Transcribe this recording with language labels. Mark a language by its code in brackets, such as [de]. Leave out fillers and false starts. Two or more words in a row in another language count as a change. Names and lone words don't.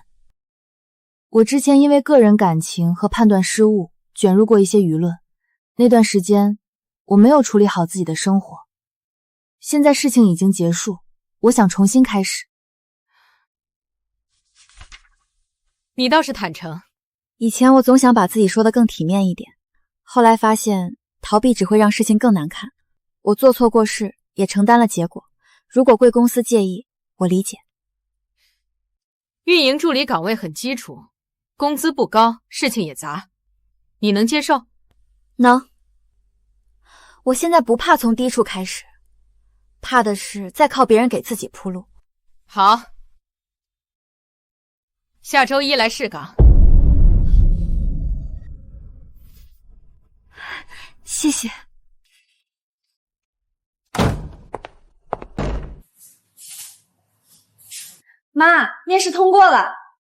[zh] 我之前因為個人感情和判斷失誤，捲入過一些輿論。那段時間，我沒有處理好自己的生活。現在事情已經結束，我想重新開始。你倒是坦誠。以前我总想把自己说得更体面一点，后来发现逃避只会让事情更难看。我做錯过事，也承担了結果。如果贵公司介意，我理解。运营助理岗位很基礎，工資不高，事情也雜，你能接受？能。我現在不怕從低處開始，怕的是再靠別人給自己鋪路。好，下周一來試崗。謝謝。媽，面試通過了。